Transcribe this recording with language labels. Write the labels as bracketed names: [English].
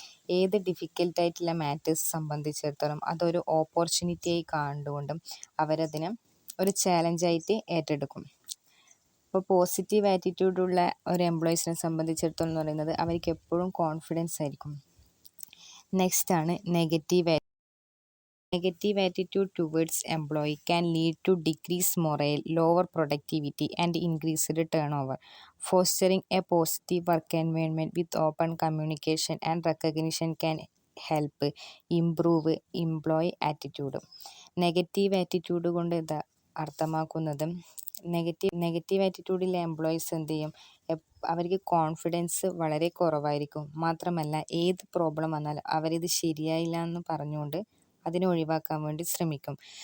[Malayalam] ഏത് ഡിഫിക്കൽട്ടായിട്ടുള്ള മാറ്റേഴ്സ് സംബന്ധിച്ചിടത്തോളം അതൊരു ഓപ്പർച്യൂണിറ്റിയായി കണ്ടുകൊണ്ടും അവരതിനെ ഒരു ചാലഞ്ചായിട്ട് ഏറ്റെടുക്കും. ഇപ്പോൾ പോസിറ്റീവ് ആറ്റിറ്റ്യൂഡുള്ള ഒരു എംപ്ലോയീസിനെ സംബന്ധിച്ചിടത്തോളം എന്ന് പറയുന്നത് അവർക്ക് എപ്പോഴും കോൺഫിഡൻസ് ആയിരിക്കും. നെക്സ്റ്റ് ആണ് negative. [English] Negative attitude towards employee can lead to decreased morale, lower productivity and increased turnover. Fostering a positive work environment with open communication and recognition can help improve employee attitude. [Malayalam] Negative attitude കൊണ്ട് ഇത് അർത്ഥമാക്കുന്നത് negative ആറ്റിറ്റ്യൂഡിലെ employees എന്ത് ചെയ്യും, അവർക്ക് confidence വളരെ കുറവായിരിക്കും. മാത്രമല്ല ഏത് പ്രോബ്ലം വന്നാലും അവരിത് ശരിയായില്ല എന്ന് പറഞ്ഞുകൊണ്ട് അതിനെ ഒഴിവാക്കാൻ വേണ്ടി ശ്രമിക്കും.